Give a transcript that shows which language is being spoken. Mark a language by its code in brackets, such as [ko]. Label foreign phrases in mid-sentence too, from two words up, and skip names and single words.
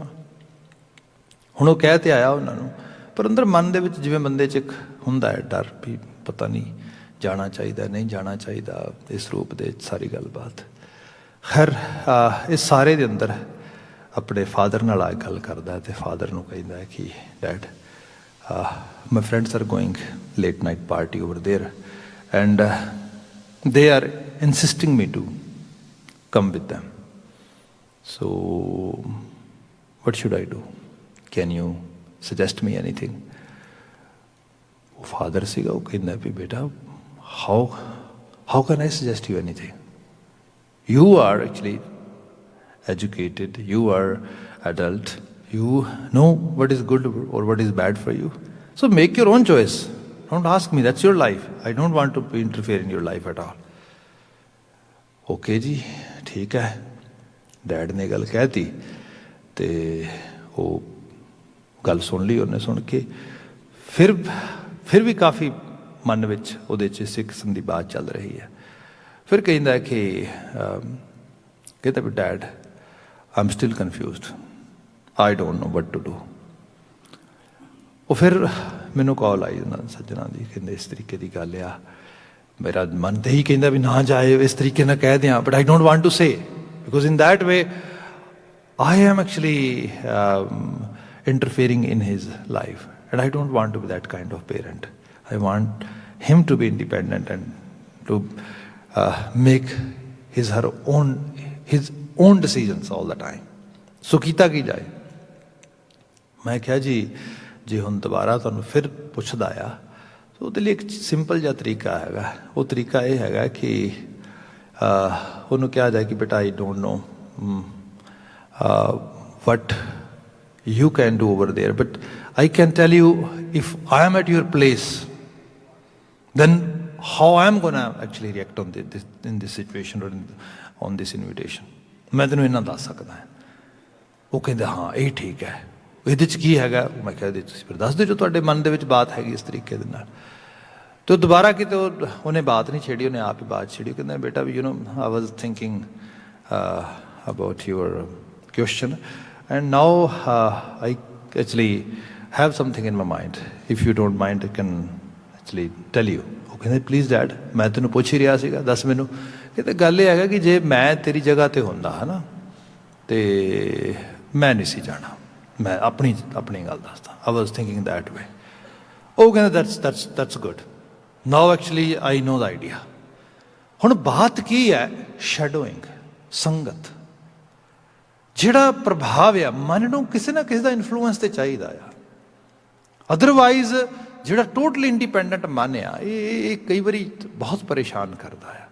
[pa] ਹੁਣ ਉਹ ਕਹਿ ਤੇ ਆਇਆ ਉਹਨਾਂ ਨੂੰ, ਪਰ ਅੰਦਰ ਮਨ ਦੇ ਵਿੱਚ ਜਿਵੇਂ ਬੰਦੇ 'ਚ ਇੱਕ ਹੁੰਦਾ ਹੈ ਡਰ ਵੀ ਪਤਾ ਨਹੀਂ ਜਾਣਾ ਚਾਹੀਦਾ ਨਹੀਂ ਜਾਣਾ ਚਾਹੀਦਾ, ਇਸ ਰੂਪ ਦੇ ਸਾਰੀ ਗੱਲਬਾਤ। ਖੈਰ ਇਸ ਸਾਰੇ ਦੇ ਅੰਦਰ ਆਪਣੇ ਫਾਦਰ ਨਾਲ ਆ ਗੱਲ ਕਰਦਾ ਅਤੇ ਫਾਦਰ ਨੂੰ ਕਹਿੰਦਾ ਹੈ ਕਿ [en] Dad my friends are going late night party over there and they are insisting me to come with them. So what should I do? Can you suggest me anything? [pa] ਉਹ ਫਾਦਰ ਸੀਗਾ, ਉਹ ਕਹਿੰਦਾ ਵੀ ਬੇਟਾ [en] how How can I suggest you anything? You are actually educated, you are adult, you know what is good or what is bad for you. So make your own choice. Don't ask me, that's your life. I don't want to interfere in your life at all. [pa] Okay ਜੀ, ਠੀਕ ਹੈ। ਡੈਡ ਨੇ ਗੱਲ ਕਹਿਤੀ ਤੇ ਉਹ ਗੱਲ ਸੁਣ ਲਈ ਉਹਨੇ। ਸੁਣ ਕੇ ਫਿਰ ਵੀ ਕਾਫੀ ਮਨ ਵਿੱਚ ਉਹਦੇ 'ਚ ਇਸੇ ਕਿਸਮ ਦੀ ਬਾਤ ਚੱਲ ਰਹੀ ਹੈ। ਫਿਰ ਕਹਿੰਦਾ ਕਿ ਕਹਿੰਦਾ ਵੀ [en] Dad I am still confused, I don't know what to do. [pa] ਉਹ ਫਿਰ ਮੈਨੂੰ ਕਾਲ ਆਈ ਉਹਨਾਂ ਸੱਜਣਾ ਦੀ, ਕਹਿੰਦੇ ਇਸ ਤਰੀਕੇ ਦੀ ਗੱਲ ਆ। ਮੇਰਾ ਮਨ ਤਾਂ ਇਹੀ ਕਹਿੰਦਾ ਵੀ ਨਾ ਜਾਏ, ਇਸ ਤਰੀਕੇ ਨਾਲ ਕਹਿ ਦਿਆਂ, [en] But I don't want to say because in that way I am actually interfering in his life, and I don't want to be that kind of parent. I want him to be independent and to make his own decisions all the time. [pa] So ਕੀਤਾ ਕੀ ਜਾਏ? ਮੈਂ ਕਿਹਾ ਜੀ ਜੇ ਹੁਣ ਦੁਬਾਰਾ ਤੁਹਾਨੂੰ ਫਿਰ ਪੁੱਛਦਾ ਆ ਤਾਂ ਉਹਦੇ ਲਈ ਇੱਕ ਸਿੰਪਲ ਜਿਹਾ ਤਰੀਕਾ ਹੈਗਾ। ਉਹ ਤਰੀਕਾ ਇਹ ਹੈਗਾ ਕਿ ਉਹਨੂੰ ਕਿਹਾ ਜਾਏ ਕਿ ਬੇਟਾ [en] I don't know what you can do over there, but I can tell you if I am at your place, then how I am going to actually react on in this situation or on this invitation. [pa] ਮੈਂ ਤੈਨੂੰ ਇਹਨਾਂ ਦੱਸ ਸਕਦਾ ਹਾਂ। ਉਹ ਕਹਿੰਦੇ ਹਾਂ ਇਹ ਠੀਕ ਹੈ, ਇਹਦੇ 'ਚ ਕੀ ਹੈਗਾ? ਮੈਂ ਕਿਹਾ ਇਹਦੇ ਤੁਸੀਂ ਫਿਰ ਦੱਸ ਦਿਓ ਜੋ ਤੁਹਾਡੇ ਮਨ ਦੇ ਵਿੱਚ ਬਾਤ ਹੈਗੀ ਇਸ ਤਰੀਕੇ ਦੇ ਨਾਲ। ਤੇ ਉਹ ਦੁਬਾਰਾ ਕਿਤੇ ਉਹਨੇ ਬਾਤ ਨਹੀਂ ਛੇੜੀ, ਉਹਨੇ ਆਪ ਹੀ ਬਾਤ ਛੇੜੀ। ਕਹਿੰਦਾ ਬੇਟਾ ਵੀ [en] I was thinking about your question. And now I actually have something in my mind. If you don't mind, I can actually tell you. [pa] ਉਹ ਕਹਿੰਦੇ [en] Please Dad, [pa] ਮੈਂ ਤੈਨੂੰ ਪੁੱਛ ਹੀ ਰਿਹਾ ਸੀਗਾ, ਦੱਸ ਮੈਨੂੰ। ਕਹਿੰਦੇ ਗੱਲ ਇਹ ਹੈਗਾ ਕਿ ਜੇ ਮੈਂ ਤੇਰੀ ਜਗ੍ਹਾ 'ਤੇ ਹੁੰਦਾ ਹੈ ਨਾ ਤੇ ਮੈਂ ਨਹੀਂ ਸੀ ਜਾਣਾ। ਮੈਂ ਆਪਣੀ ਗੱਲ ਦੱਸਦਾ। [en] I was thinking that way. [pa] ਉਹ ਕਹਿੰਦੇ [en] that's good. Now actually I know the idea. [pa] ਹੁਣ ਬਾਤ ਕੀ ਹੈ? ਸ਼ੈਡੋਇੰਗ, ਸੰਗਤ। ਜਿਹੜਾ ਪ੍ਰਭਾਵ ਆ ਮਨ ਨੂੰ ਕਿਸੇ ਨਾ ਕਿਸੇ ਦਾ ਇਨਫਲੂਐਂਸ ਤੇ ਚਾਹੀਦਾ ਆ। ਅਦਰਵਾਈਜ਼ ਜਿਹੜਾ [en] totally independent [pa] ਮਨ ਆ ਇਹ ਕਈ ਵਾਰੀ ਬਹੁਤ ਪਰੇਸ਼ਾਨ ਕਰਦਾ ਆ।